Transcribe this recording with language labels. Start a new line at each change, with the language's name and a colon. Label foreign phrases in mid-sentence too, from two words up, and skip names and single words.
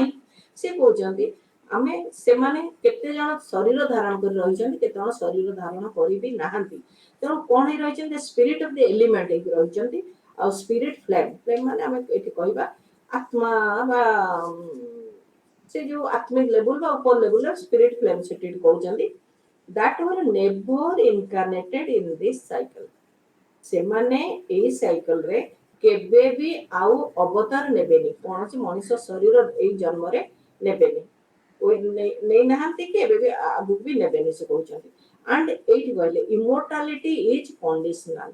Odia: ସେ କହୁଛନ୍ତି ଆମେ ସେମାନେ କେତେ ଜଣ ଶରୀର ଧାରଣ କରି ରହିଛନ୍ତି, କେତେ ଜଣ ଶରୀର ଧାରଣ କରି ବି ନାହାନ୍ତି। ତେଣୁ କଣ ହେଇ ରହିଛନ୍ତି,
English: spirit of the element
Odia: ହେଇକି ରହିଛନ୍ତି, ଆଉ
English: spirit flame, flame
Odia: ମାନେ ଆମେ ଏଠି କହିବା ଆତ୍ମା ବା ସେ ଯୋଉ ଆତ୍ମିକ ଲେବୁଲ ବା ଉପର ଲେବୁଲର
English: spirit flame
Odia: ସେଠି କହୁଛନ୍ତି,
English: that were never incarnated in this cycle.
Odia: ସେମାନେ ଏଇ ସାଇକେଲରେ କେବେ ବି ଆଉ ଅବତାର ନେବେନି, କୌଣସି ମଣିଷ ଶରୀର ଏଇ ଜନ୍ମରେ ନେବେନି, ନେଇନାହାନ୍ତି କି ଏବେ ବି ଆଗକୁ ବି ନେବେନି, ସେ କହୁଛନ୍ତି। ଆଣ୍ଡ ଏଇଠି କହିଲେ
English: immortality is conditional.